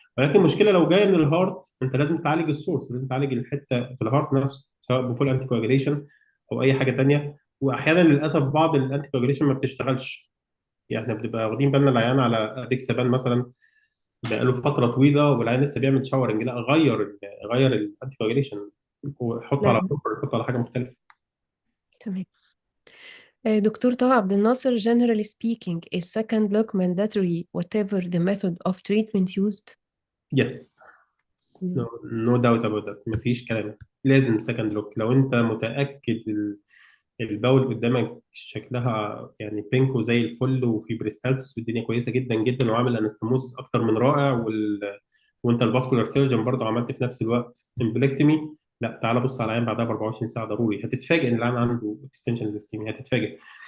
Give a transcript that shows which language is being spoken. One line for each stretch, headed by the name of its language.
Arabic: ولكن المشكله لو جايه من الهارت، انت لازم تعالج السورس، لازم تعالج الحته في الهارت نفسه، سواء بفول انتي كواجيليشن او اي حاجه ثانيه. واحيانا للاسف بعض الانتي كواجيليشن ما بتشتغلش. يعني احنا بنبقى واخدين بالنا العيان على ديكسابان مثلا بقاله فتره طويله والعيان لسه بيعمل شاورنج، لا غير الانتي كواجيليشن. وحطه على نعم بروفر، حطه على حاجه مختلفه. تمام.
English: دكتور طه عبد الناصر, generally speaking, is second look mandatory whatever the method of treatment used? يس. نو داوت اباوت ذات،
Arabic: مفيش كلام، لازم سكند لوك. لو انت متاكد الباول قدامك شكلها يعني بينكو زي الفل وفي بريستالسيس والدنيا كويسه جدا جدا وعامل انستموز اكتر من رائع، وانت الفاسكولار سيرجن برضه عملت في نفس الوقت امبلكتمي، لا تعالى بص على العين بعدها ب 24 ساعه ضروري، هتتفاجئ ان العين عنده اكستنشن للسكيميا، هتتفاجئ.